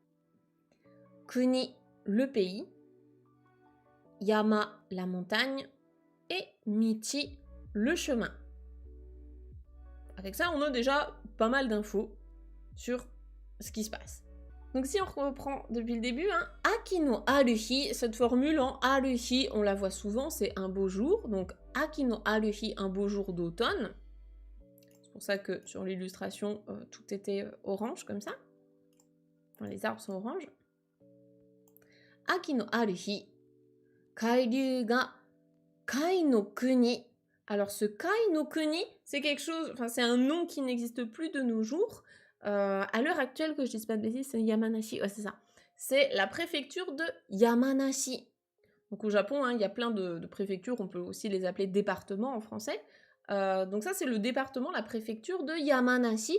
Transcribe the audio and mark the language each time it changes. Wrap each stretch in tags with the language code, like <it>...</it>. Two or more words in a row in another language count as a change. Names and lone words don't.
<fr>Kuni, le pays. Yama, la montagne. michi, le chemin. Avec ça, on a déjà pas mal d'infos sur ce qui se passe. Donc si on reprend depuis le début, hein,</fr> <ja>Aki no aruhi,</ja> <fr>cette formule en aruhi, on la voit souvent, c'est un beau jour.</fr> <ja>Donc Aki no aruhi,</ja> <fr>un beau jour d'automne. C'est pour ça que sur l'illustration, tout était orange comme ça. Enfin, les arbres sont oranges.</fr> <ja>Aki no aruhi, kairyu ga kai no kuni.</ja> <fr>Alors ce</fr> <ja>kai no kuni,</ja> <fr>c'est quelque chose, enfin c'est un nom qui n'existe plus de nos jours. À l'heure actuelle, que je dise pas de bêtises, c'est Yamanashi, ouais c'est ça. C'est la préfecture de Yamanashi. Donc au Japon, hein, il y a plein de préfectures, on peut aussi les appeler départements en français. Donc ça c'est le département, la préfecture de Yamanashi.</fr>